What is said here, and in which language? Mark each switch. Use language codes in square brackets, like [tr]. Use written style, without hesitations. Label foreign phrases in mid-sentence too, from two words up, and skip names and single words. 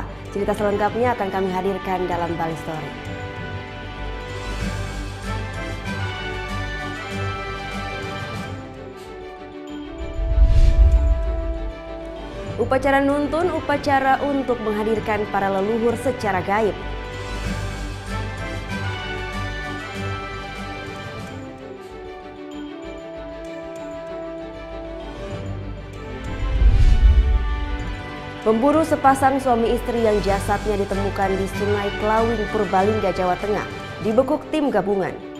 [id] Cerita selengkapnya akan kami hadirkan dalam Bali Story. Upacara nuntun, upacara untuk menghadirkan para leluhur secara gaib. Memburu sepasang suami istri yang jasadnya ditemukan di Sungai Klawing, Purbalingga, Jawa Tengah, dibekuk tim gabungan.